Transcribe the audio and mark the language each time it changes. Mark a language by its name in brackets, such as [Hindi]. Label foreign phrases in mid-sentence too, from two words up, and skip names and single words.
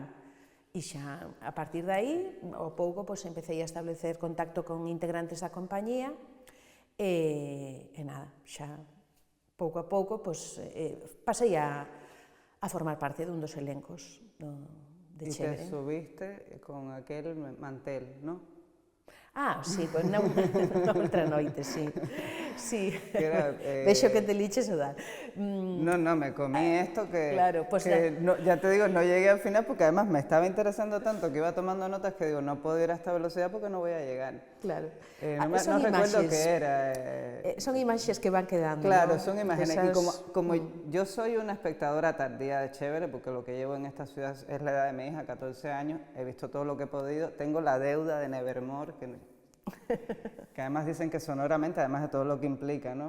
[Galician] E xa, a partir de aí, ao pouco, pois, empecé a establecer contacto con integrantes da compañía, e nada, xa, pouco a pouco, pois, pasei a formar parte dun dos elencos de Chévere. [Spanish] Y te subiste con aquel mantel, ¿no? [Galician] Ah, sí, pois non outra noite, sí. Sí, Era, vexo que te liches o dar. [Spanish] No, me comí esto que, claro, pues ya te digo, no llegué al final porque además me estaba interesando tanto que iba tomando notas que digo, no puedo ir a esta velocidad porque no voy a llegar. Claro. No recuerdo qué era. [Galician] Son imaxes que van quedando. [Spanish] Claro, ¿no? son imágenes. Esas... Y como yo soy una espectadora tardía de Chévere, porque lo que llevo en esta ciudad es la edad de mi hija, 14 años, he visto todo lo que he podido, tengo la deuda de Nevermore, que además dicen que sonoramente, además de todo lo que implica, ¿no?